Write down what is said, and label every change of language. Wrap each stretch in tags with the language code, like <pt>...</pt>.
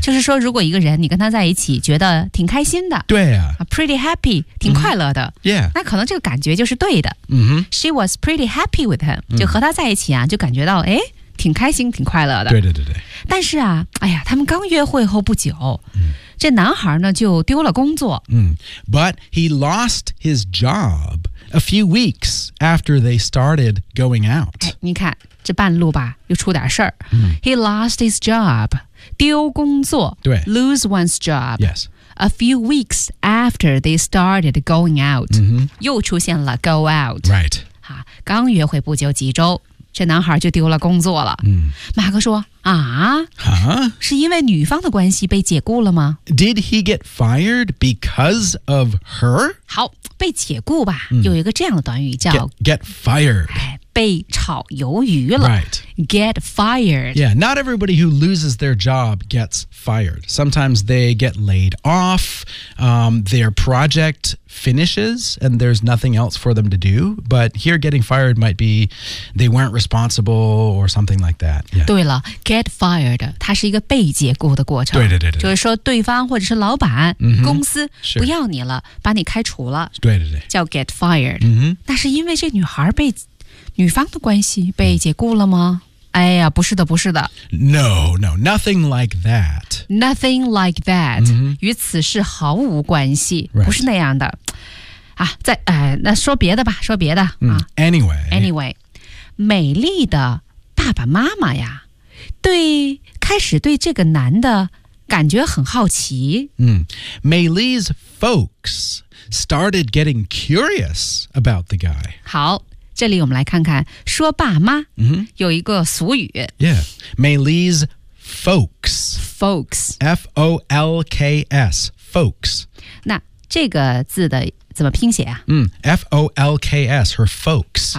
<zh>就是说如果一个人你跟他在一起觉得挺开心的。对啊。</zh> <en>Pretty happy,</en> <zh>挺快乐的。</zh> <en>Mm-hmm. Yeah.</en> <zh>那可能这个感觉就是对的。</zh> <en>Mm-hmm. She was pretty happy with him.</en> <zh>就和他在一起啊就感觉到哎挺开心挺快乐的。对。但是啊哎呀他们刚约会后不久。这男孩呢就丢了工作。</zh> <en>But he lost his job a few weeks after they started going out.、</en> <zh>哎、你看这半路吧又出点事儿。</zh> <en>He lost his job,</en> <zh>丢工作。对。</zh> <en>Lose one's job. Yes. A few weeks after they started going out.、 Mm-hmm.</en> <zh>又出现了 go out.</zh> <en>Right.</en> <zh>刚约会不久几周。这男孩就丢了工作了。马克说啊、</zh> <en>huh?</en> <zh>是因为女方的关系被解雇了吗</zh> <en>Did he get fired because of her?</en> <zh>好被解雇吧、有一个这样的短语叫</zh> <en>get fired、</en> <zh>哎、被炒鱿鱼了、</zh> <en>right. Get fired Yeah, not everybody who loses their job gets fired Sometimes they get laid off、their project finishes and there's nothing else for them to do but here getting fired might be they weren't responsible or something like that、yeah.</en> <zh>对了 get fired 它是一个被解雇的过程对就是说对方或者是老板、</zh> <en>mm-hmm.</en> <zh>公司不要你了、</zh> <en>sure.</en> <zh>把你开除了对叫 get fired、</zh> <en>mm-hmm.</en> <zh>那是因为这女孩被女方的关系被解雇了吗、哎呀不是的不是的</zh> <en>No, nothing like that Nothing like that、 mm-hmm.</en> <zh>与此事毫无关系、</zh> <en>right.</en> <zh>不是那样的啊，在那说别的吧，说别的、</zh> <en>Anyway,</en> <zh>美丽的爸爸妈妈呀，对，开始对这个男的感觉很好奇。</zh> <en>Maylee's folks started getting curious about the guy.</en> <zh>好，这里我们来看看说爸妈、</zh> <en>mm-hmm.</en> <zh>有一个俗语</zh> <en>Yeah, Maylee's folks Folks F-O-L-K-S Folks</en> <zh>那这个字的怎么拼写啊、</zh> <en>mm, F-O-L-K-S Her folks、</en>